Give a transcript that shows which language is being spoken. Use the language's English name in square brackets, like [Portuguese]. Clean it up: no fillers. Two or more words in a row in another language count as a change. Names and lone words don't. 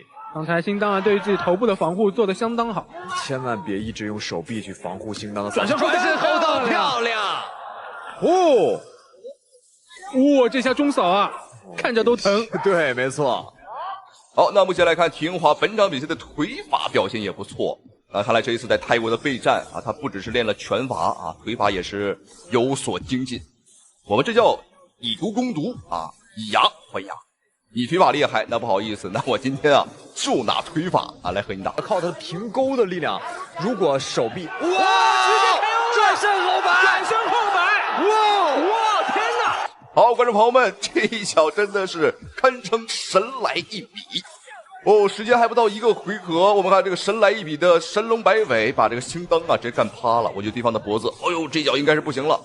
[Chinese] 剛才星當啊對於自己頭部的防護做得相當好，千萬別一直用手臂去防護星當的。轉身後倒漂亮！哦，哇，這下中掃啊，看着都疼。對，沒錯。好，那目前來看鐵英華本場比賽的腿法表現也不錯啊，看來這一次在泰國的備戰啊，他不只是練了拳法啊，腿法也是有所精進。我們這叫以毒攻毒啊，以牙還牙。你腿法厲害，那不好意思，那我今天啊就拿腿法啊來和你打。靠他平勾的力量，如果手臂哇，轉身後擺，轉身後擺，哇，天哪！好，觀眾朋友們，這一腳真的是堪稱神來一筆哦！時間還不到1個回合，我們看這個神來一筆的神龍擺尾，把這個星當啊直接幹趴了。我覺得對方的脖子，哎呦，這腳應該是不行了。